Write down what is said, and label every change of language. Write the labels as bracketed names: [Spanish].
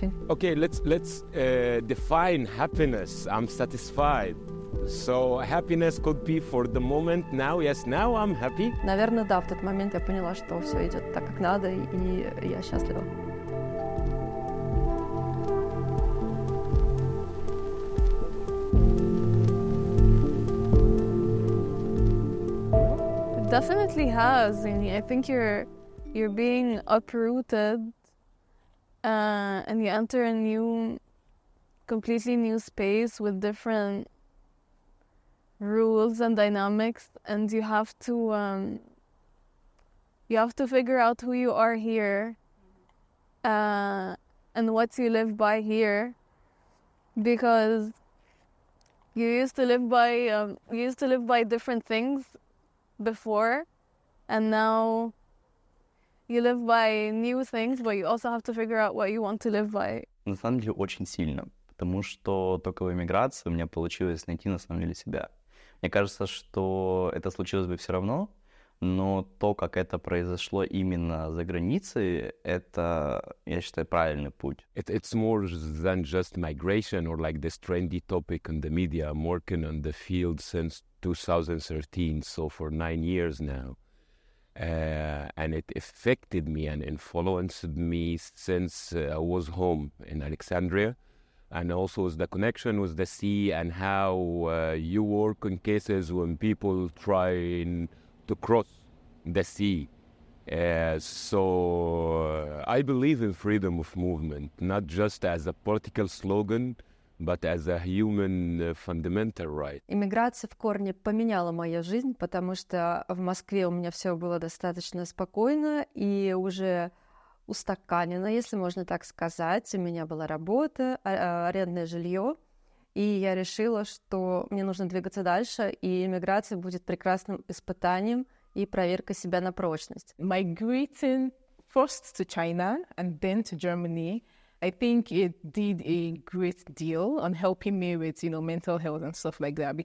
[English] Okay, let's define happiness. I'm satisfied. So happiness could be for the moment now. Yes, now I'm happy. [Russian] Наверное, да, в тот момент я поняла, что все идет так, как надо, и я счастлива. [English] It definitely has. I think you're being uprooted. And you enter a completely new space with different rules and dynamics, and you have to figure out who you are here, and what you live by here, because you used to live by different things before, and now you live by new things, but you also have to figure out what you want to live by. [Russian] На самом деле очень сильно, потому что только в эмиграции у меня получилось найти на самом деле себя. Мне кажется, что это случилось бы все равно, но то, как это произошло именно за границей, это, я считаю, правильный путь. [English] It's more than just migration or like this trendy topic in the media. I'm working on the field since 2013, so for 9 years now. And it affected me and influenced me since I was home in Alexandria, and also the connection with the sea and how you work in cases when people try to cross the sea. So I believe in freedom of movement, not just as a political slogan, but as a human fundamental right. [Russian] Иммиграция в корне поменяла мою жизнь, потому что в Москве у меня все было достаточно спокойно и уже устаканено, если можно так сказать. У меня была работа, арендное жилье, и я решила, что мне нужно двигаться дальше, и иммиграция будет прекрасным испытанием и проверкой себя на прочность. [English] Migrating first to China and then to Germany, I think it did a great deal on helping me with, mental health and stuff like that.